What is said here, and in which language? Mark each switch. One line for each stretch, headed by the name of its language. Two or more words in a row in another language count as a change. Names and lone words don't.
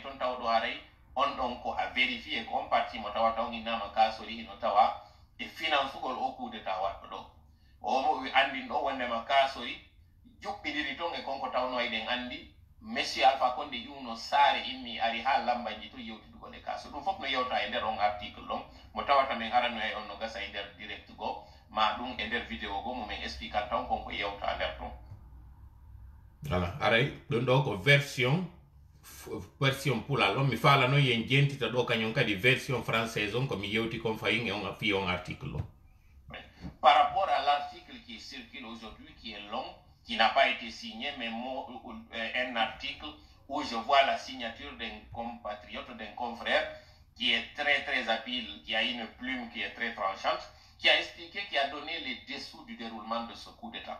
Fula: ton tawɗo haray on ɗon ko
French: a vérifié
Fula: ko on parti mo tawata on innama kasori hino tawa e finance ugol o kudeta waɗɗo ɗo omo andin ɗo wondema kasori juɓɓidiri ton e konko tawno eɗen andi monsieur Alpha Condé ƴumno saare immi ari ha lambaji to yewtidugol e kaso ɗum fof no yewta e nder on article ɗon mo tawata min arano e on no gasa e nder direct go ma ɗum e nder vidéo go momin expliquant tan konko yewta nder ton voilà aray ɗum ɗo ko version pulal on mi faala noon yen jentita ɗo kañum kadi
French: version française
Fula: on komi yewti kon fayin e on fi on article on
French: par rapport à l'article qui circule aujourd'hui qui est long qui n'a pas été signé, mais un article où je vois la signature d'un compatriote, d'un confrère, qui est très très habile, qui a une plume qui est très tranchante, qui a expliqué, qui a donné les dessous du déroulement de ce coup d'État.